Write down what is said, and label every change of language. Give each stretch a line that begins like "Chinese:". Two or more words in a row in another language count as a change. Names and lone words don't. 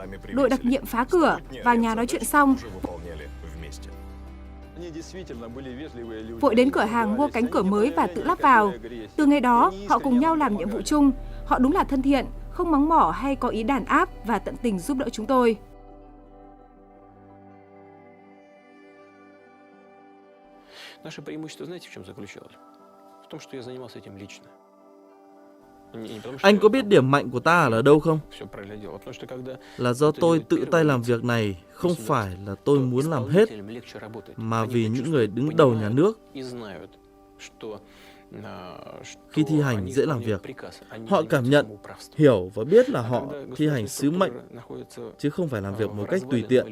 Vietnamese: Đội đặc nhiệm phá cửa, vào nhà nói chuyện xong. Vội đến cửa hàng mua cánh cửa mới và tự lắp vào. Từ ngày đó, họ cùng nhau làm nhiệm vụ chung. Họ đúng là thân thiện, không mắng mỏ hay có ý đàn áp và tận tình giúp đỡ chúng tôi.
Russian: Наше преимущество, знаете, в чем заключалось? В том, что я занимался этим лично.
Vietnamese: Anh có biết điểm mạnh của ta là đâu không? Là do tôi tự tay làm việc này, không phải là tôi muốn làm hết, mà vì những người đứng đầu nhà nước. Khi thi hành dễ làm việc, họ cảm nhận, hiểu và biết là họ thi hành sứ mệnh, chứ không phải làm việc một cách tùy tiện.